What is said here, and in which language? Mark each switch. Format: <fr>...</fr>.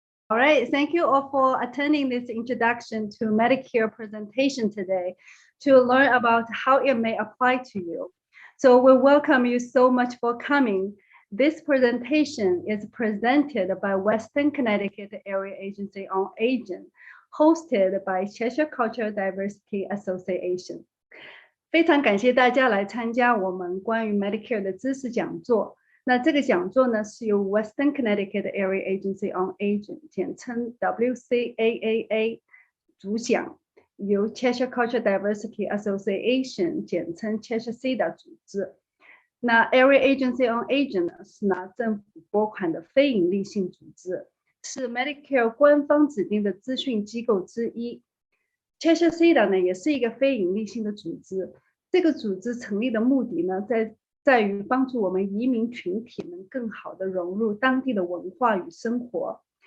<en>All right, thank you all for attending this introduction to Medicare presentation today to learn about how it may apply to you. So we welcome you so much for coming. This presentation is presented by Western Connecticut Area Agency on Aging, hosted by Cheshire Cultural Diversity Association.</en> <zh>非常感谢大家来参加我们关于 Medicare 的知识讲座。那这个讲座呢，是由 Western Connecticut Area Agency on Aging， 简称 WCAAA 主讲，由 Cheshire Cultural Diversity Association， 简称 Cheshire CCDA 组织。那 Area Agency on Aging 呢，是拿政府拨款的非营利性组织，是 Medicare 官方指定的资讯机构之一。 Cheshire CCDA 呢，也是一个非营利性的组织。这个组织成立的目的呢，在于帮助我们移民群体能更好的融入当地的文化与生活。</zh>